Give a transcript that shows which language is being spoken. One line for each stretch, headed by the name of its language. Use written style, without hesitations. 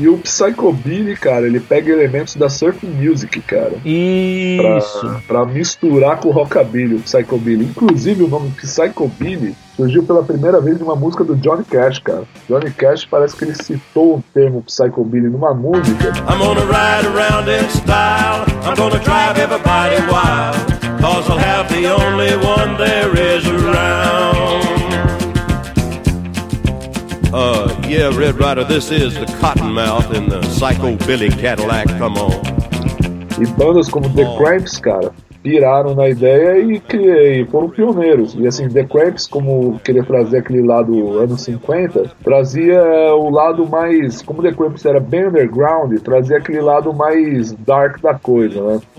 Portuguese: E o psychobilly, cara, ele pega elementos da surf music, cara. Isso. Pra misturar com o rockabilly, o psychobilly. Inclusive, o nome psychobilly surgiu pela primeira vez em uma música do Johnny Cash, cara. Johnny Cash parece que ele citou o termo psychobilly numa música.
English: I'm gonna ride around in style, I'm gonna drive everybody wild, cause I'll have the only one there is around. Yeah, Red Rider, this is the Cottonmouth in the psychobilly Cadillac, come on.
Portuguese: E bandas como The Cramps, cara, piraram na ideia e foram pioneiros. E assim, The Cramps, como queria trazer aquele lado anos 50, trazia o lado mais... Como The Cramps era bem underground, trazia aquele lado mais dark da coisa, né?